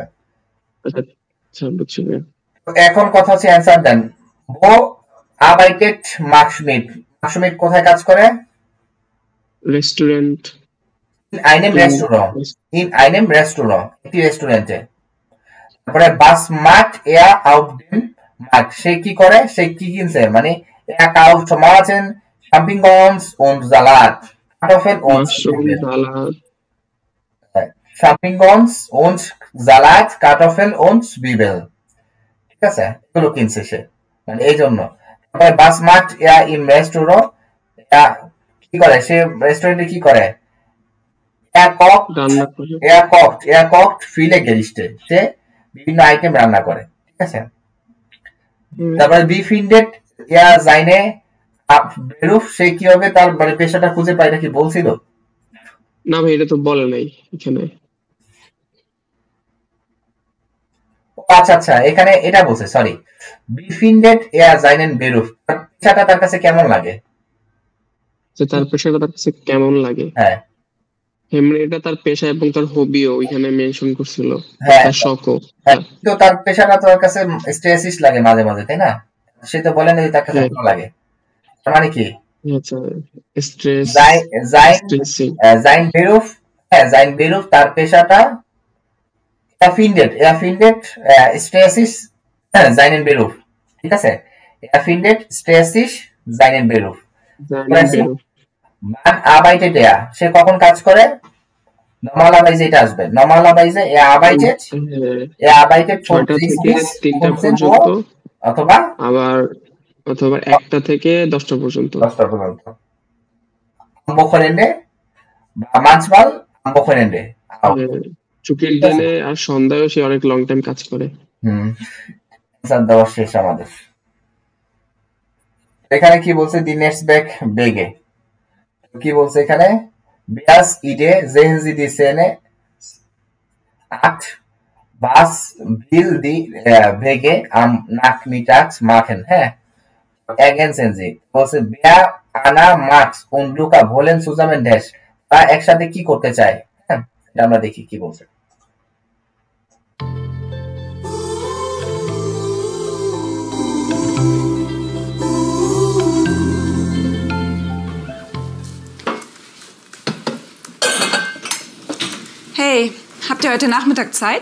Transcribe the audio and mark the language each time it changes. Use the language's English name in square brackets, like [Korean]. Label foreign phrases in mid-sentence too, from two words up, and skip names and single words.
[Bangla] আচ্ছা বুঝছি ভাইয়া। এখন কথা হচ্ছে অ্যান্সার দেন। [German] Wo arbeitet Max Schmidt? [Bangla] Max Schmidt কোথায় কাজ করে? রেস্টুরেন্ট। [German] In einem Restaurant. In einem Restaurant, [Bangla] একটি রেস্টুরেন্টে। [German] তারপরে was macht er auf dem Markt? [Bangla] সে কি করে? সে কি কিনছে? [German] মানে er kauft Tomaten, Champignons und Salat, Kartoffeln und Zwiebeln. Champignons und Salat, Kartoffeln und Zwiebeln. [Bangla] ঠিক আছে, এগুলো কিনছে সে, মানে এই জন্য। [German] তারপরে was macht er im Restaurant? [Bangla] কি করে সে রেস্টুরেন্টে কি করে? [German] Er kocht viele Gerichte, [Bangla] সে বিভিন্ন আইটেম রান্না করে, ঠিক আছে। [German] তারপরে wie findet er seine Beruf? [Bangla] সে কিভাবে তার মানে পেশাটা খুঁজে পায়, এটা কি বলছিল? না ভাই এটা তো বলে নাই এখানে। আচ্ছা আচ্ছা, এখানে এটা বলছে, সরি। [German] wie findet er seinen Beruf? [Bangla] পেশাটা তার কাছে কেমন লাগে? তার পেশাটা তার কাছে কেমন লাগে, হ্যাঁ এটা তার পেশা এবং তার হবিও ওইখানে মেনশন করছিল, তার শখও। তো তার পেশাটা তো তার কাছে স্ট্রেসিস লাগে মাঝে মাঝে, তাই না? সে তো বলে না যে তার কাছে ভালো লাগে, তার মানে কি? আচ্ছা স্ট্রেস [German] sein Beruf, হ্যাঁ sein Beruf, [Bangla] তার পেশাটা [German] er findet stressig seinen Beruf, [Bangla] ঠিক আছে। [German] er findet stressig seinen Beruf. Man arbeitet er, [Bangla] সে কখন কাজ করে? [German] নরমালাইজে [Bangla] এটা আসবে, [German] নরমালাইজে er arbeitet von [Bangla] 3টা পর্যন্ত অথবা 1টা থেকে 10টা পর্যন্ত। [German] am Wochenende বা manchmal am Wochenende, [Bangla] ছুটির দিনে আর সন্ধ্যায় সে অনেক লং টাইম কাজ করে। দেওয়া শেষ আমাদের। এখানে কি বলছে? দি নেক্সট ব্যাক বেগে কি বলছে এখানে? [German] Das Idee sehen Sie die Szene 8. Was will die Wege am Nachmittags machen? হ্যাঁ ergänzen Sie. বলছে wer, Anna, Max und Luca wollen zusammen dash, [Bangla] তারা একসাথে কি করতে চায়? হ্যাঁ এটা আমরা দেখি কি বলছে। [German] Hey, habt ihr heute Nachmittag Zeit?